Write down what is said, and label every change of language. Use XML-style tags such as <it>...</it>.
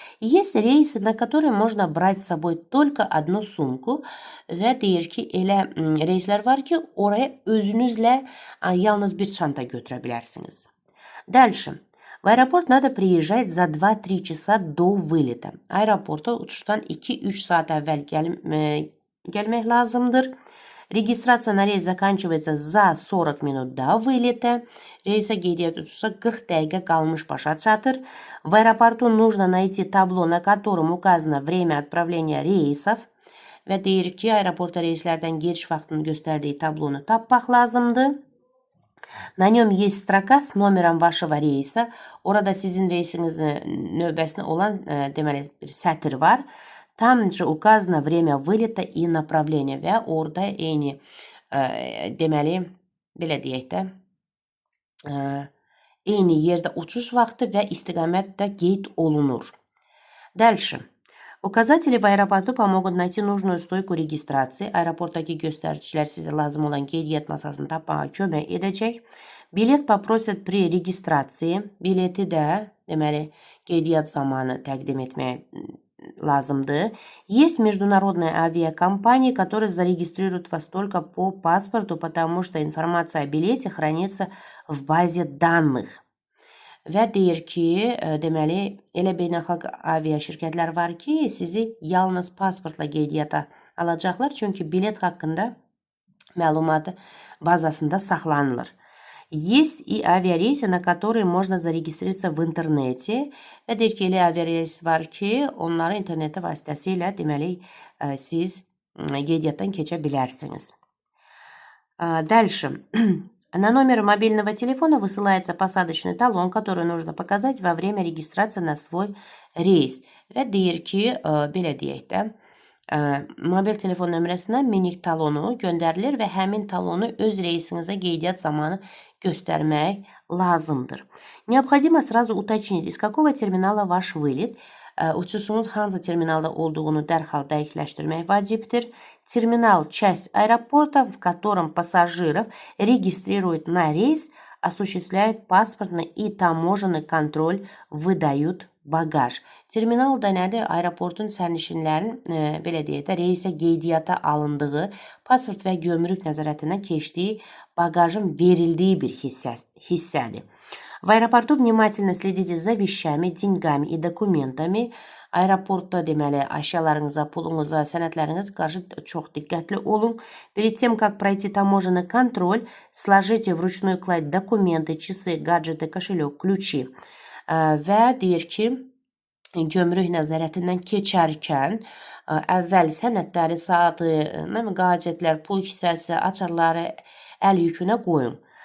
<ru>Есть рейсы, на которые можно брать с собой только одну сумку</ru> <az>və deyir ki, elə reyslər var ki, oraya özünüzlə yalnız bir çanta götürə bilərsiniz.</az> <ru>Дальше. В аэропорт надо приезжать за 2-3 часа до вылета.</ru> <az>Aeroporta uçuşdan 2-3 saat əvvəl gəlmək lazımdır.</az> <ru>Регистрация на рейс заканчивается за 40 минут до вылета.</ru> <az>Рейса qeydiyyat uçuşsa 40 dəqiqə qalmış başa çatır.</az> <ru>В аэропорту нужно найти табло, на котором указано время отправления рейсов.</ru> <az>Və deyir ki, aeroporta reyslərdən giriş vaxtını göstərdiyi tablonu tapmaq lazımdır.</az> <ru>На нем есть строка с номером вашего рейса.</ru> <az>Orada sizin reysinizin növbəsində olan deməli bir sətir var.</az> <ru>Там же указано время вылета и направление</ru> <az>və orada eyni deməli, belə deyək də, eyni yerdə uçuş vaxtı və istiqamət də qeyd olunur.</az> <ru>Дальше. Uказатели в аэропорту помогут найти нужную стойку регистрации.</ru> <az>Aeroportdaki göstəricilər sizə lazım olan qeydiyyat masasını tapmağa kömək edəcək.</az> <ru>Bilet попросят при регистрации.</ru> <az>Bileti də, deməli, qeydiyyat zamanı təqdim etmək lazımdır.</az> <ru>Есть международные авиакомпании, которые зарегистрируют вас только по паспорту, потому что информация о билете хранится в базе данных.</ru> <az>Və deyir ki, deməli, elə beynəlxalq avia şirkətlər var ki, sizi yalnız pasportla qeydiyyata alacaqlar, çünki bilet haqqında məlumatı bazasında saxlanılır.</az> <ru>Есть и авиарейсы, на которые можно зарегистрироваться в интернете.</ru> <az>Və deyir ki, elə aviareys var ki, onları interneti vasitəsilə, deməli, siz qeydiyyatdan keçə bilərsiniz.</az> <ru>Дальше. На номер мобильного телефона высылается посадочный талон, который нужно показать во время регистрации на свой reys.</ru> <az>Və deyir ki, belə deyək də, mobil telefon nömrəsinə minik talonu göndərilir və həmin talonu öz reysinizə qeydiyyat zamanı göstərmək lazımdır.</az> <ru>Необходимо сразу уточнить, из какого терминала ваш вылет.</ru> <az>Uçuşunuz hansı terminalda olduğunu dərhal dəqiqləşdirmək vacibdir.</az> <ru>Терминал – часть аэропорта, в котором пассажиров регистрируют на рейс, осуществляют паспортный и таможенный контроль, выдают bagaj.</ru> <az>Terminal da nədir? Aeroportun sərnişinlərin, belə deyək də, reysə qeydiyyata alındığı, pasport və gömrük nəzarətindən keçdiyi bagajın verildiyi bir hissədir.</az> <ru>В аэропорту внимательно следите за вещами, деньгами и документами.</ru> <az>Aeroportda deməli əşyalarınıza, pulunuza, sənədləriniz qarşı çox diqqətli olun.</az> <ru>Перед тем, как пройти таможенный контроль, сложите вручную кладь документы, часы, гаджеты, кошелек, ключи.</ru> <az>Və deyir ki, gömrük nəzarətindən keçərkən əvvəl sənədləri, saatı, gadgetlər, pul hissəsi, açarları əl yükünə qoyun.</az>